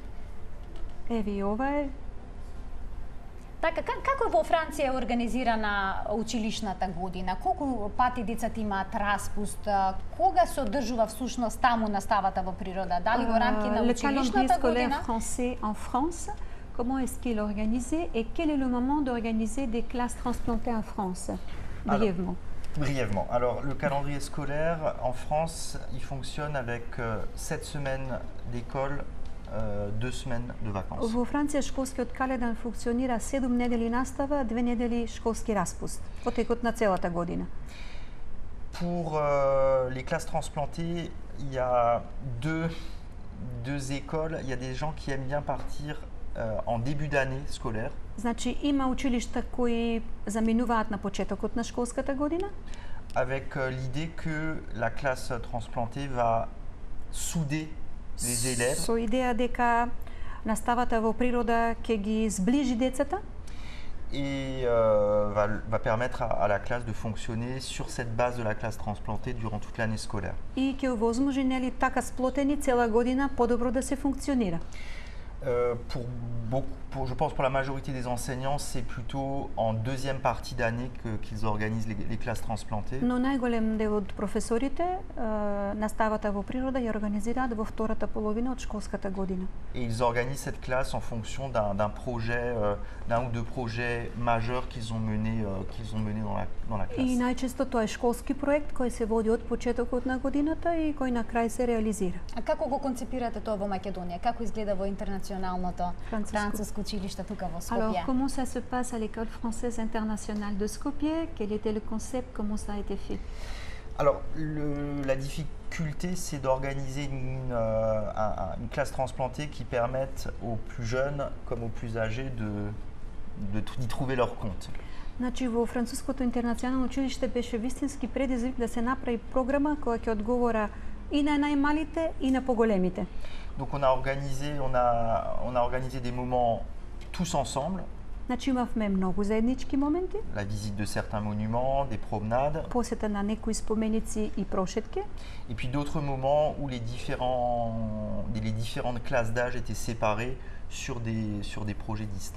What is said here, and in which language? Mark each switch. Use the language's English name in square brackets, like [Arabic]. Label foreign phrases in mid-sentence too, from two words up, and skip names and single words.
[Macedonian] Еве и ова е. Така, како во Франција е организирана училишната година? Колку пати децата имаат распуст? Кога се одржува всушност таму наставата во природа? Дали во рамки на училишната година? [French] Le calendrier scolaire français en France, comment est-ce qu'il est organisé et quel est le moment d'organiser des classes transplantées en France? Brièvement. Brièvement. Alors, le calendrier scolaire en France, il fonctionne avec 7 semaines d'école, 2 semaines de vacances. [Macedonian] Во Франција школскиот календар функционира 7 недели настава, 2 недели школски распуст во текот на целата година. [French] Pour les classes transplantées, il y a deux écoles. Il y a des gens qui aiment bien partir en début d'année scolaire. [Macedonian] Значи има училишта кои заминуваат на почетокот на школската година. [French] Avec l'idée que la classe transplantée va souder les élèves. [Macedonian] Со идеја дека наставата во природа ќе ги сближи децата. [French] Et va permettre à la classe de fonctionner sur cette base de la classe transplantée durant toute l'année scolaire. [Macedonian] И ќе овозможи нели така сплотени цела година подобро да се функционира. [French] Je pense pour la majorité des enseignants, c'est plutôt en deuxième partie d'année qu'ils organisent les classes transplantées. [Macedonian] Но најголем дел од професорите наставата во природа ја организираат во втората половина од школската година. [French] Et ils organisent cette classe en fonction d'un projet, d'un ou deux projets majeurs qu'ils ont menés dans la classe. [Macedonian] И најчесто тоа е школски проект кој се води од почетокот на годината и кој на крај се реализира. А како го концепирате тоа во Македонија? Како изгледа во интернационалното француско училиште тука во Скопје? [French] Alors, comment ça se passe à l'école française internationale de Skopje? Quel était le concept? Comment ça a été fait? Alors, la difficulté, c'est d'organiser une classe transplantée qui permette aux plus jeunes comme aux plus âgés d'y trouver leur compte. [Macedonian] Значи, во француското интернационално училиште беше вистински предизвик да се направи програма која ќе одговора и на најмалите и на поголемите. [French] Donc on a organisé des moments tous ensemble. [Macedonian] Значи имавме многу заеднички моменти. [French] La visite de certains monuments, des promenades. [Macedonian] Посета на некои споменици и прошетки. [French] Et puis d'autres moments où les différentes classes d'âge étaient séparées sur des projets distincts.